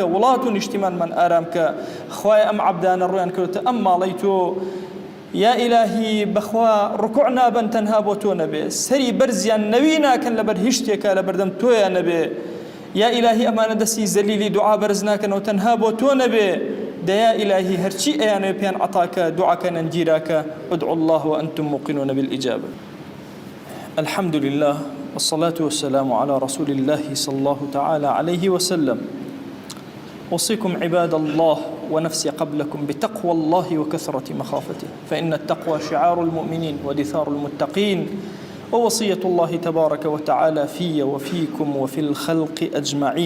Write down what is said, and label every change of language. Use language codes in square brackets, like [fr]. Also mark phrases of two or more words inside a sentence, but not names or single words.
[ckb] وڵات و نیشتیمانمان ئارام کە خوای ئەم عەبدانە ڕویان کردوتە ئەم ماڵەی تۆ [ar] یا ئیلاهی [ckb] بەخوا ڕکوع نابن تەنها بۆ تۆ نەبێ سەری بەرزیان نەوی ناکەن لەبەر هیچ شتێکە لە بەردەم تۆیان نەبێ [ar] یا ئیلاهی [ckb] ئەمانە دەستی زەلیلی دوعا بەرز ناکەنەوە تەنها بۆ تۆ نەبێ دەیا ئیلاهی هەرچی ئەیانەوێ پێیان عەتاکە دوعاکە نەنگیراکە [ar] ادعوا الله وأنتم موقنون بالإجابة الحمد لله والصلاة والسلام على رسول الله صلى الله تعالى عليه وسلم. أوصيكم عباد الله ونفسي قبلكم بتقوى الله وكثرة مخافته، فإن التقوى شعار المؤمنين ودثار المتقين، ووصية الله تبارك وتعالى في وفيكم وفي الخلق أجمعين.